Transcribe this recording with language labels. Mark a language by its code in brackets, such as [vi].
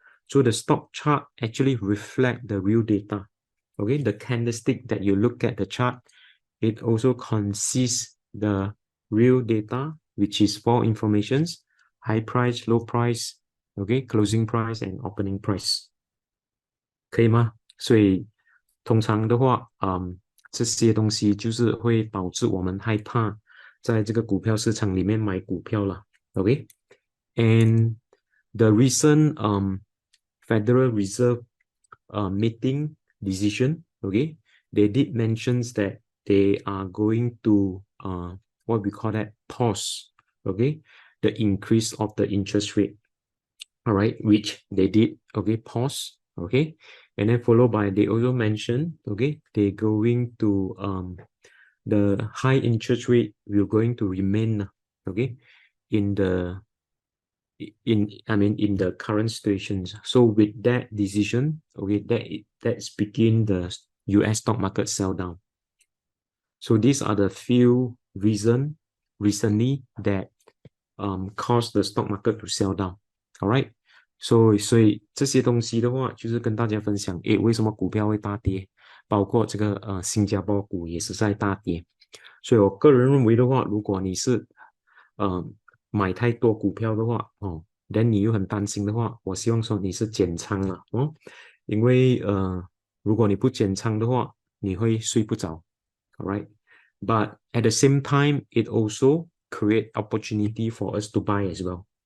[en] So the stock chart actually reflect the real data. Okay, the candlestick that you look at the chart, it also consists the real data, which is 4 informations: high price, low price, okay, closing price and opening price. [zh] 可以吗？所以通常的话，这些东西就是会导致我们害怕在这个股票市场里面买股票了。 [en] Okay, and the recent Federal Reserve meeting decision, okay, they did mention that they are going to what we call that, pause, okay, the increase of the interest rate, all right, which they did, okay, pause, okay, and then followed by they also mentioned, okay, they're going to the high interest rate will going to remain, okay, in the in the current situations. So with that decision, okay, that's begin the US stock market sell down. So these are the few reasons recently that caused the stock market to sell down. All right. [zh] 所以这些东西的话，就是跟大家分享，诶，为什么股票会大跌？包括这个新加坡股也是在大跌。所以我个人认为的话，如果你是买太多股票的话，then 你又很担心的话，我希望说你是减仓了因为如果你不减仓的话，你会睡不着。 [en] All right. But at the same time, it also create opportunity for us to buy as well.